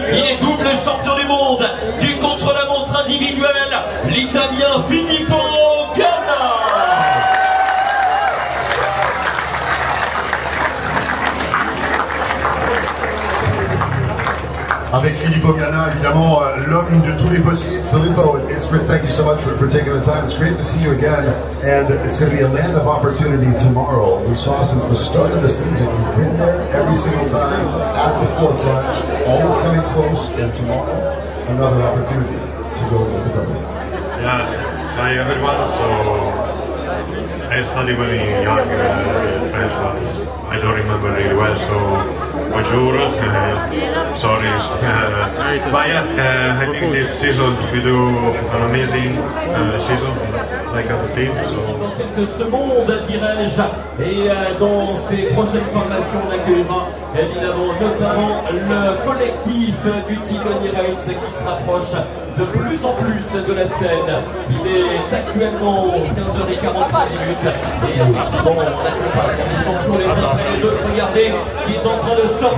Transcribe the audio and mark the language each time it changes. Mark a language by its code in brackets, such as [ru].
[fr] Il est double champion du monde du contre-la-montre individuel, l'Italien Filippo Ganna. Avec Filippo Ganna, évidemment, l'homme de tous les possibles. [en] Filippo, thank you so much for taking the time. It's great to see you again, and it's going to be a land of opportunity tomorrow. We saw since the start of the season, you've been there every single time, at the forefront, always coming close, and tomorrow, another opportunity to go with the government. Yeah, hi everyone. So, I studied when young, French, but I don't remember really well, so [fr] bonjour, [en] sorry. But yeah, I think this season we do an amazing season, like as a team. So. [fr] Dans quelques secondes, dirais-je, et dans ces prochaines formations, on accueillera évidemment notamment le collectif du Team Emirates qui se rapproche de plus en plus de la scène. Il est actuellement 15h43 et effectivement on accompagne les champions les uns après les autres. Regardez qui est en train de sortir